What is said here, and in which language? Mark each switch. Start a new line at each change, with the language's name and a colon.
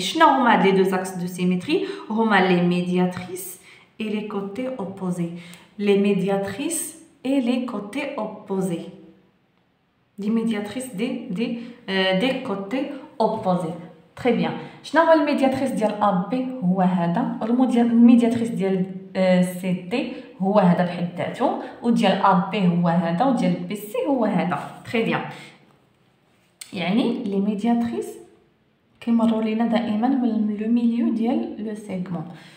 Arabic: شنو هما هاد لي دو زاكس دو سيميتري؟ هما لي ميدياتريس
French: et les côtés opposés. Les médiatrices et les côtés opposés. Des médiatrices des côtés opposés. Très bien.
Arabic: شنو هو الميدياتريس ديال AB؟ هو هذا. والميدياتريس ديال CT هو هذا بحد ذاته، وديال AB هو هذا، وديال BC هو هذا. تري بيان. يعني لي ميدياتريس كيمروا لينا دائما من لو ميليو ديال لو سيغمون.